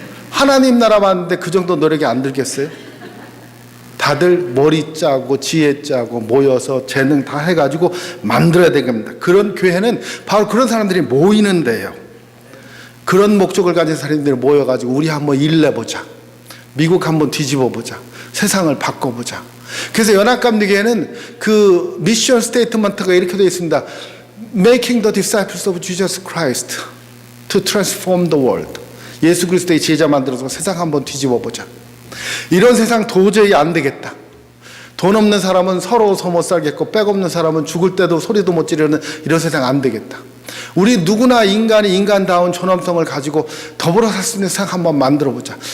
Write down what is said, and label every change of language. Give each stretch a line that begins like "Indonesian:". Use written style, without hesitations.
Korean: 하나님 나라 만드는데 그 정도 노력이 안 들겠어요? 다들 머리 짜고 지혜 짜고 모여서 재능 다 해가지고 만들어야 되겠습니다. 그런 교회는 바로 그런 사람들이 모이는데요. 그런 목적을 가진 사람들이 모여가지고 우리 한번 일내보자. 미국 한번 뒤집어보자. 세상을 바꿔보자. 그래서 연합감리교회는 그 미션 스테이트먼트가 이렇게 되어 있습니다.
English: Making the disciples of Jesus Christ to transform the world.
Korean: 예수 그리스도의 제자 만들어서 세상 한번 뒤집어보자. 이런 세상 도저히 안 되겠다. 돈 없는 사람은 서러워서 못 살겠고 백 없는 사람은 죽을 때도 소리도 못 지르는 이런 세상 안 되겠다. 우리 누구나 인간이 인간다운 존엄성을 가지고 더불어 살 수 있는 세상 한번 만들어보자.